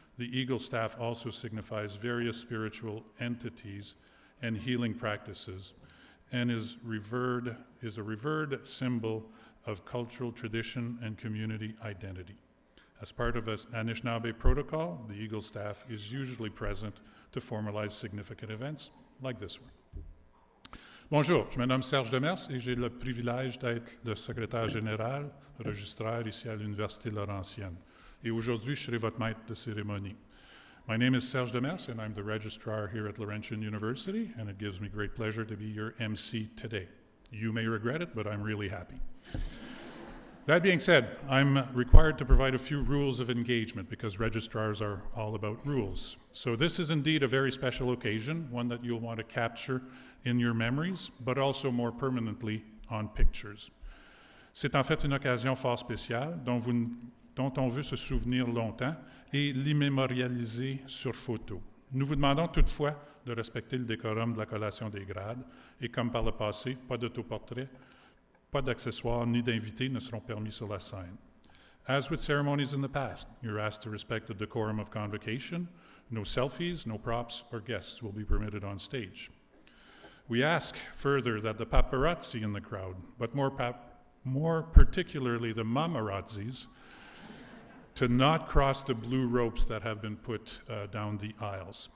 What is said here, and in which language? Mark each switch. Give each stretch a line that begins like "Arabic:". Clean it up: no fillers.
English: the Eagle staff also signifies various spiritual entities and healing practices, and is a revered symbol of cultural tradition and community identity. As part of an Anishinaabe protocol, the Eagle staff is usually present to formalize significant events like this one.
French: Bonjour, je me nomme Serge Demers et j'ai le privilège d'être le secrétaire général, Registrar ici à l'Université Laurentienne. Et aujourd'hui, je serai votre maître de cérémonie.
English: My name is Serge Demers, and I'm the registrar here at Laurentian University, and it gives me great pleasure to be your MC today. You may regret it, but I'm really happy. That being said, I'm required to provide a few rules of engagement because registrars are all about rules. So this is indeed a very special occasion, one that you'll want to capture in your memories, but also more permanently on pictures.
French: C'est en fait une occasion fort spéciale dont on veut se souvenir longtemps et l'immémorialiser sur photo. Nous vous demandons toutefois de respecter le décorum de la collation des grades et comme par le passé, pas d'autoportrait, pas d'accessoires ni d'invités ne seront permis sur la scène.
English: As with ceremonies in the past, you're asked to respect the decorum of convocation. No selfies, no props, or guests will be permitted on stage. We ask further that the paparazzi in the crowd, but more particularly the mamarazzis, to not cross the blue ropes that have been put down the aisles.